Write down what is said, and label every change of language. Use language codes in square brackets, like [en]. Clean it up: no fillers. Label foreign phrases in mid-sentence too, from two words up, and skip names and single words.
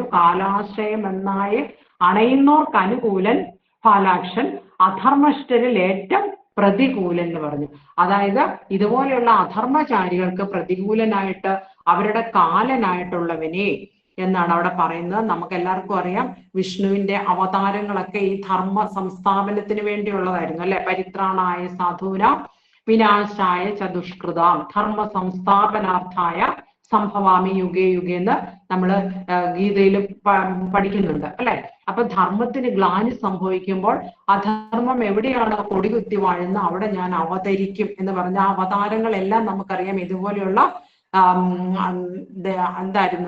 [ml] കാലാശ്രയം എന്നായി അണയുന്നോർക്ക് അനുകൂലൻ ഫാലാക്ഷൻ, അധർമ്മഷ്ഠരിൽ ഏറ്റവും പ്രതികൂലൻ എന്ന് പറഞ്ഞു. അതായത് ഇതുപോലെയുള്ള അധർമ്മചാരികൾക്ക് പ്രതികൂലനായിട്ട്, അവരുടെ കാലനായിട്ടുള്ളവനെ എന്നാണ് അവിടെ പറയുന്നത്. നമുക്ക് എല്ലാവർക്കും അറിയാം വിഷ്ണുവിന്റെ അവതാരങ്ങളൊക്കെ ഈ ധർമ്മ സംസ്ഥാപനത്തിന് വേണ്ടിയുള്ളതായിരുന്നു, അല്ലെ? [sa] പരിത്രാണായ സാധൂനാം വിനാശായ ചതുഷ്കൃതാം ധർമ്മ സംസ്ഥാപനാർത്ഥായ സംഭവാമി യുഗേ യുഗേ [ml] എന്ന് നമ്മൾ ഗീതയിൽ പഠിക്കുന്നുണ്ട്, അല്ലെ? അപ്പൊ ധർമ്മത്തിന് ഗ്ലാനി സംഭവിക്കുമ്പോൾ അധർമ്മം എവിടെയാണ് കൊടികുത്തി വാഴുന്ന അവിടെ ഞാൻ അവതരിക്കും എന്ന് പറഞ്ഞ ആ അവതാരങ്ങളെല്ലാം നമുക്കറിയാം ഇതുപോലെയുള്ള എന്തായിരുന്നു?